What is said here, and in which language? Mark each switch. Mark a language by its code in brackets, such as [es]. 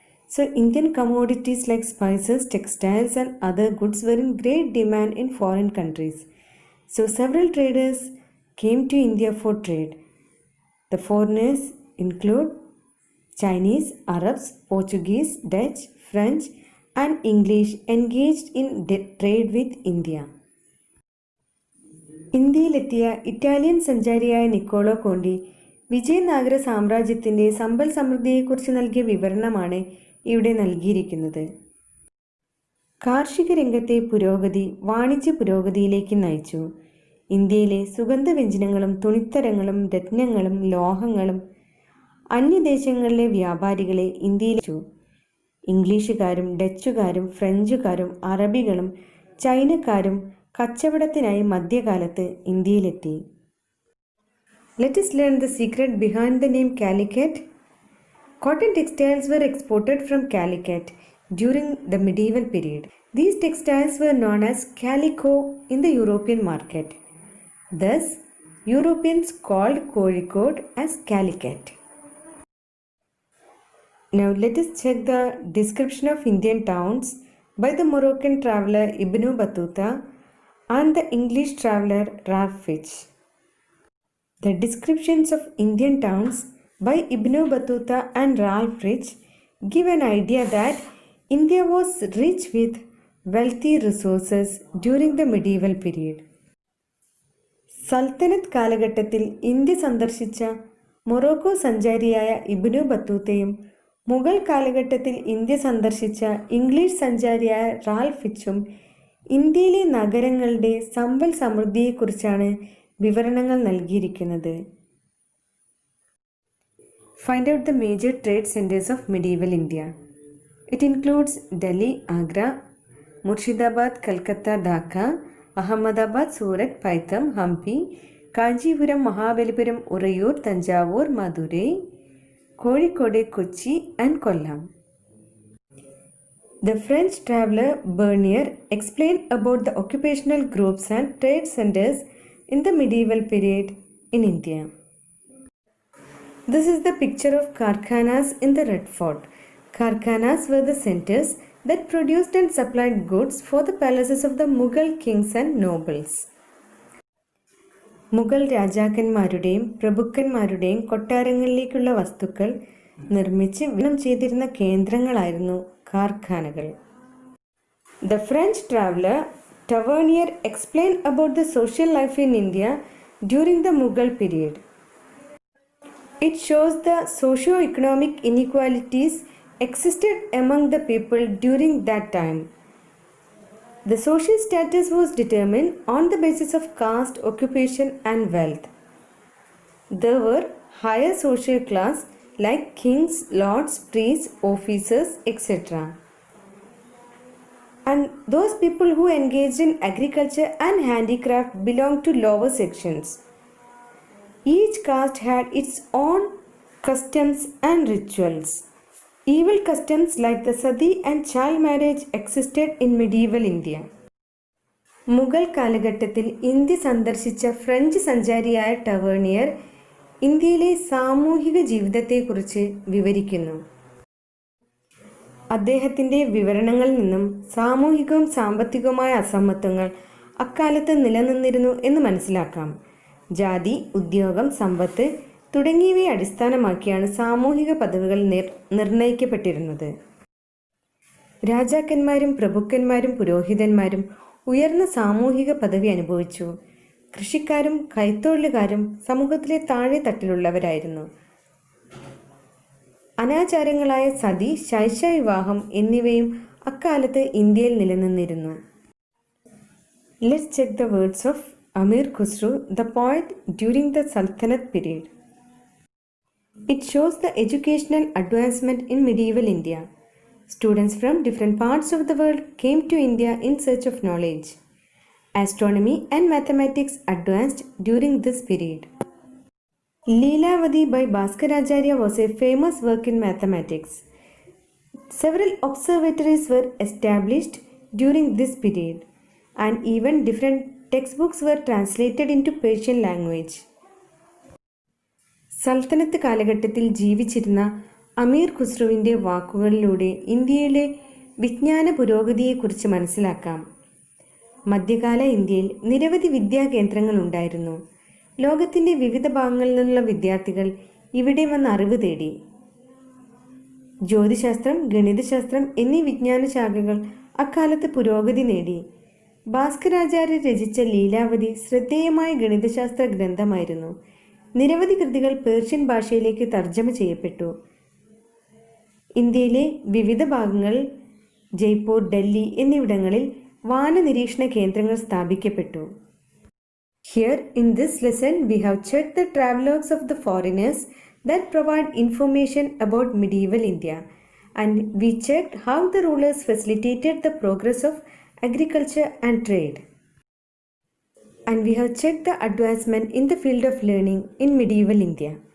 [en] So, Indian commodities like spices, textiles and other goods were in great demand in foreign countries. So, several traders came to India for trade. The foreigners include Chinese, Arabs, Portuguese, Dutch, French and English engaged in trade with India. [ml] ഇന്ത്യയിലെത്തിയ Italian സഞ്ചാരിയായ Niccolo Conti Vijayanagara സാമ്രാജ്യത്തിൻ്റെ സമ്പൽ സമൃദ്ധിയെക്കുറിച്ച് നൽകിയ വിവരണമാണ് ഇവിടെ നൽകിയിരിക്കുന്നത്. കാർഷിക രംഗത്തെ പുരോഗതി വാണിജ്യ പുരോഗതിയിലേക്ക് നയിച്ചു. ഇന്ത്യയിലെ സുഗന്ധവ്യഞ്ജനങ്ങളും തുണിത്തരങ്ങളും രത്നങ്ങളും ലോഹങ്ങളും അന്യദേശങ്ങളിലെ വ്യാപാരികളെ ഇന്ത്യയിലെത്തിച്ചു. ഇംഗ്ലീഷുകാരും ഡച്ചുകാരും ഫ്രഞ്ചുകാരും അറബികളും ചൈനക്കാരും കച്ചവടത്തിനായി മധ്യകാലത്ത് ഇന്ത്യയിലെത്തി. [en] Let us learn the secret behind the name Calicut. Cotton textiles were exported from Calicut during the medieval period. These textiles were known as calico in the European market. Thus, Europeans called Kozhikode as Calicut. Now let us check the description of Indian towns by the Moroccan traveler Ibn Battuta and the English traveler Ralph Fitch. The descriptions of Indian towns by Ibn Battuta and Ralph Fitch give an idea that India was rich with wealthy resources during the medieval period. [ml] സൽത്തനത്ത് കാലഘട്ടത്തിൽ India സന്ദർശിച്ച Morocco സഞ്ചാരിയായ Ibnu ബത്തൂത്തയും Mughal കാലഘട്ടത്തിൽ India സന്ദർശിച്ച English സഞ്ചാരിയായ Ralph ഫിച്ചും ഇന്ത്യയിലെ നഗരങ്ങളുടെ സമ്പൽ സമൃദ്ധിയെക്കുറിച്ചാണ് വിവരണങ്ങൾ നൽകിയിരിക്കുന്നത്. [en] Find out the major trade centers of medieval India. It includes Delhi, Agra, Murshidabad, Calcutta, Dhaka, Ahmedabad, Surat, Paitham, Hampi, Kanchipuram, Mahabalipuram, Urayur, Tanjavur, Madurai, Kozhikode, Kochi and Kollam. The French traveler Bernier explained about the occupational groups and trade centers in the medieval period in India. This is the picture of Karkhanas in the Red Fort. Karkhanas were the centers that produced and supplied goods for the palaces of the Mughal kings and nobles. [ml] Mughal രാജാക്കന്മാരുടെയും പ്രഭുക്കന്മാരുടെയും കൊട്ടാരങ്ങളിലേക്കുള്ള വസ്തുക്കൾ നിർമ്മിച്ച് വിതരണം ചെയ്തിരുന്ന കേന്ദ്രങ്ങളായിരുന്നു കാർഖാനകൾ. [en] The French traveler Tavernier explained about the social life in India during the Mughal period. It shows the socio-economic inequalities existed among the people during that time. The social status was determined on the basis of caste, occupation and wealth. There were higher social class like kings, lords, priests, officers, etc. And those people who engaged in agriculture and handicraft belonged to lower sections. Each caste had its own customs and rituals. Evil customs like the sati and child marriage existed in medieval India. [ml] Mughal കാലഘട്ടത്തിൽ India സന്ദർശിച്ച French സഞ്ചാരിയായ ടവേണിയർ ഇന്ത്യയിലെ സാമൂഹിക ജീവിതത്തെക്കുറിച്ച് വിവരിക്കുന്നു. അദ്ദേഹത്തിൻ്റെ വിവരണങ്ങളിൽ നിന്നും സാമൂഹികവും സാമ്പത്തികവുമായ അസമത്വങ്ങൾ അക്കാലത്ത് നിലനിന്നിരുന്നു എന്ന് മനസ്സിലാക്കാം. ജാതി, ഉദ്യോഗം, സമ്പത്ത് തുടങ്ങിയവയെ അടിസ്ഥാനമാക്കിയാണ് സാമൂഹിക പദവികൾ നിർണയിക്കപ്പെട്ടിരുന്നത്. രാജാക്കന്മാരും പ്രഭുക്കന്മാരും പുരോഹിതന്മാരും ഉയർന്ന സാമൂഹിക പദവി അനുഭവിച്ചു. കൃഷിക്കാരും കൈത്തൊഴിലുകാരും സമൂഹത്തിലെ താഴെ തട്ടിലുള്ളവരായിരുന്നു. അനാചാരങ്ങളായ സതി, ശൈശവിവാഹം എന്നിവയും അക്കാലത്ത് ഇന്ത്യയിൽ നിലനിന്നിരുന്നു. [en] Let's check the words of Amir Khusrau, the poet during the sultanate period. It shows the educational advancement in medieval India. Students from different parts of the world came to India in search of knowledge. Astronomy and mathematics advanced during this period. Leelavadi by Bhaskaracharya was a famous work in mathematics. Several observatories were established during this period, and even different textbooks were translated into Persian language. [ml] സൽത്തനത്ത് കാലഘട്ടത്തിൽ ജീവിച്ചിരുന്ന അമീർ ഖുസ്രുവിൻ്റെ വാക്കുകളിലൂടെ ഇന്ത്യയിലെ വിജ്ഞാന പുരോഗതിയെക്കുറിച്ച് മനസ്സിലാക്കാം. മധ്യകാല ഇന്ത്യയിൽ നിരവധി വിദ്യാകേന്ദ്രങ്ങൾ ഉണ്ടായിരുന്നു. ലോകത്തിൻ്റെ വിവിധ ഭാഗങ്ങളിൽ നിന്നുള്ള വിദ്യാർത്ഥികൾ ഇവിടെ വന്ന് അറിവ് തേടി. ജ്യോതിശാസ്ത്രം, ഗണിതശാസ്ത്രം എന്നീ വിജ്ഞാന ശാഖകൾ അക്കാലത്ത് പുരോഗതി നേടി. ഭാസ്കരാചാര്യർ രചിച്ച ലീലാവതി ശ്രദ്ധേയമായ ഗണിതശാസ്ത്ര ഗ്രന്ഥമായിരുന്നു. നിരവധി കൃതികൾ പേർഷ്യൻ ഭാഷയിലേക്ക് തർജ്ജമ ചെയ്യപ്പെട്ടു. ഇന്ത്യയിലെ വിവിധ ഭാഗങ്ങളിൽ ജയ്പൂർ, ഡൽഹി എന്നിവിടങ്ങളിൽ വാനനിരീക്ഷണ കേന്ദ്രങ്ങൾ സ്ഥാപിക്കപ്പെട്ടു. [en] Here in this lesson we have checked the travelogues of the foreigners that provide information about medieval India, and we checked how the rulers facilitated the progress of agriculture and trade. And we have checked the advancement in the field of learning in medieval India.